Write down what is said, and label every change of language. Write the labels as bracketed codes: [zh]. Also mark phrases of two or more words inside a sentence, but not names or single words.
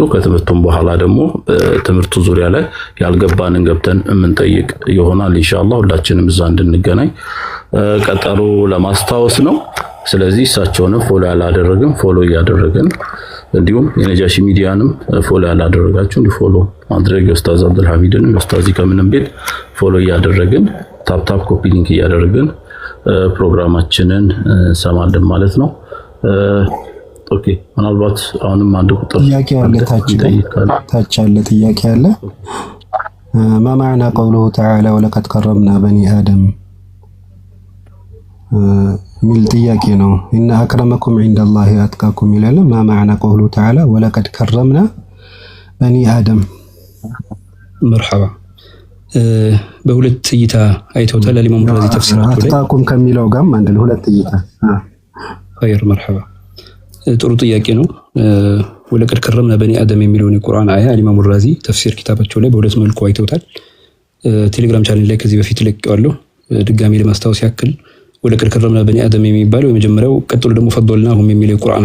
[am] ከትምህርቱም በኋላ ደግሞ ትምህርቱ ዙሪያ ላይ ያልገባንን ገብተን የምንጠይቅ ይሆናል ኢንሻአላህ። ሁላችንም እዛ እንድንገናኝ ቀጠሮ ለማስታወስ ነው። ስለዚህ እሳቸውንም ፎሎ ያላደረግን ፎሎ እያደረግን እንዲሁም የነጃሺ ሚዲያንም ፎሎ ያላደረጋችሁ ፎሎ ማድረግ ኡስታዝ አብዱል ሐሚድን ኡስታዚ ከምንም ቤት ፎሎ እያደረግን [en] tap copy link [am] እያደረግን ፕሮግራማችንን ሰማለን ማለት ነው። ኦኬ ምናልባት አሁንም አንድ ቁጥር ጥያቄ አለ፣ ታች አለ ጥያቄ አለ። [ar] ما معنى قوله تعالى ولقد كرمنا بني آدم [am] ሚል ጥያቄ ነው። [ar] إن أكرمكم عند الله أتقاكم ይላል። ما معنى قوله تعالى ولقد كرمنا بني آدم [am] مرحبا በሁለት እይታ አይተውታል። ኢማም ራዚ ተፍሲራቸው ላይ አትቃኩም ከሚለው ጋርም አንድ ሁለት እይታ [ar] خير مرحبا [am] ጥሩ ጥያቄ ነው። [ar] ولقد كرمنا بني آدم [am] የሚለውን የቁርአን አያ ኢማም ራዚ ተፍሲር ኪታባቸው ላይ በሁለት መልኩ አይተውታል። ቴሌግራም ቻናል ላይ ከዚህ በፊት ለቀዋለሁ። ድጋሚ ለማስታወስ ያክል [ar] ولقد كرمنا بني آدم [am] የሚባለው የመጀመሪያው፣ ቀጥሎ ደግሞ ፈضلناهم የሚለው የቁርአን